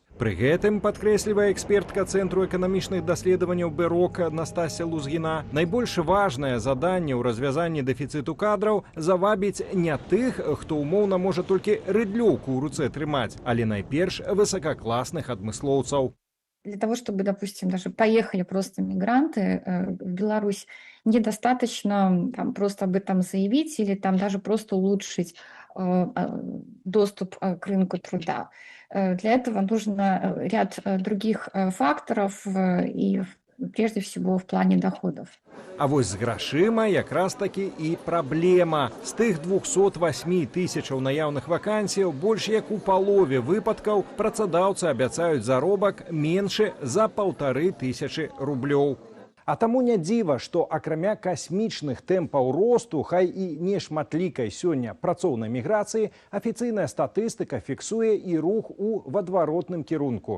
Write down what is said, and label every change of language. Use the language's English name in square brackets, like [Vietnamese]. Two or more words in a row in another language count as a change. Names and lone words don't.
[Belarusian] Пры гэтым, падкрэслівае экспертка Цэнтру эканамічных даследаванняў БЭРОК Настасья Лузгіна, найбольш важнае заданне ў развязанні дэфіцыту кадраў завабіць не тых, хто умоўна можа толькі рыдлёўку ў руцэ трымаць, але найперш высокакласных адмыслоўцаў. [Russian] Для того, чтобы, допустим, даже поехали просто мигранты в Беларусь, недостаточно просто об этом заявить или там даже просто улучшить доступ к рынку труда. Для этого нужно ряд других факторов и прежде всего в плане доходов. [Belarusian] А вось з грашыма якраз такі і праблема. З тых 208 тысячаў наяўных вакансіяў больш як у палове выпадкаў працадаўцы абяцаюць заробак меншы за 1500 рублёў. А таму не дзіва, што акрамя касмічных тэмпаў росту, хай і не шматлікай сёння працоўнай міграцыі, афіцыйная статыстыка фіксуе і рух у адваротным кірунку.